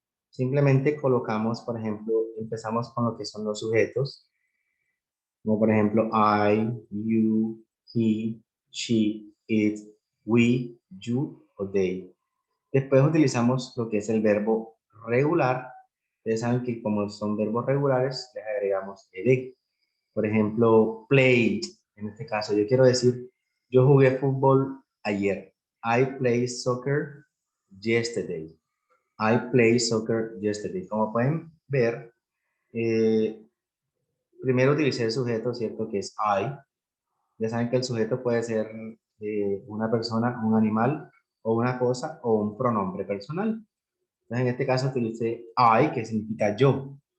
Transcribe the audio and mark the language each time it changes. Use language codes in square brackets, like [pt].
[es] Simplemente colocamos, por ejemplo, empezamos con lo que son los sujetos, como por ejemplo I, you, he, she, it, we, you o they. Después utilizamos lo que es el verbo regular. Ustedes saben que como son verbos regulares, les agregamos ed. Por ejemplo, played. En este caso, yo quiero decir, yo jugué fútbol ayer. [en] I played soccer yesterday. I played soccer yesterday. [es] Como pueden ver, eh, primero utilicé el sujeto, ¿cierto? Que es I. Ya saben que el sujeto puede ser una persona, un animal, o una cosa, o un pronombre personal. Entonces, en este caso utilicé I, que significa yo.